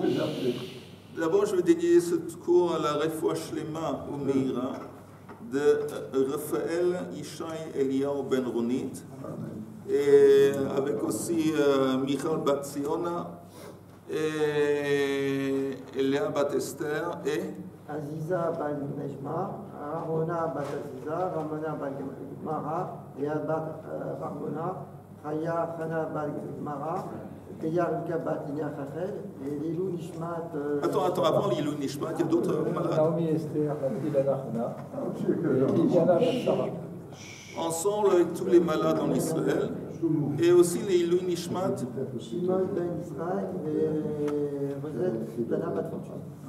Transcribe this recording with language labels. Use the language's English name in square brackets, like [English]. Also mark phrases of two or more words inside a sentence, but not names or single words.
[French] D'abord, je veux dédier ce cours à la [Hebrew] רפואה שלמה [French] ou Meira de Raphaël Ishaï Eliyahu Ben Ronit, et avec aussi Michal Bat Ziona, et Léa Bat Esther, et Aziza Bat Nejma, Ramona Bat Aziza, Ramona Bat Mara, Léa Bat Ramona, Chaya Chana Bat Mara, Teyarika Bat Inia Chachel, [Hebrew] et לעילוי נשמת. [French] Attends, avant [Hebrew] לעילוי נשמת, [French] il y a d'autres malades. Naomi Esther, Iliana Batsara. Ensemble avec tous les malades en Israël, et aussi les [Hebrew] לעילוי נשמת. [French] Shimon Ben Israël, et Rosette Dana Bat Fortune.